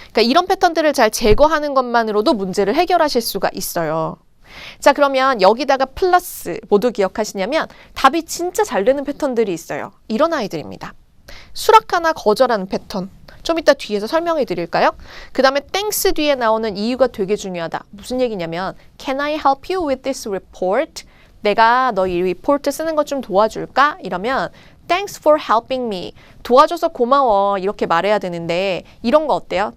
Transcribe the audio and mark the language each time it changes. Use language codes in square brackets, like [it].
[ko] 그러니까 이런 패턴들을 잘 제거하는 것만으로도 문제를 해결하실 수가 있어요. 자, 그러면 여기다가 플러스 모두 기억하시냐면 답이 진짜 잘 되는 패턴들이 있어요. 이런 아이들입니다. 수락하나 거절하는 패턴. 좀 이따 뒤에서 설명해 드릴까요? 그 다음에 thanks 뒤에 나오는 이유가 되게 중요하다. 무슨 얘기냐면 [en] Can I help you with this report? [ko] 내가 너 이 리포트 쓰는 것 좀 도와줄까? 이러면 [en] Thanks for helping me. [ko] 도와줘서 고마워. 이렇게 말해야 되는데 이런 거 어때요?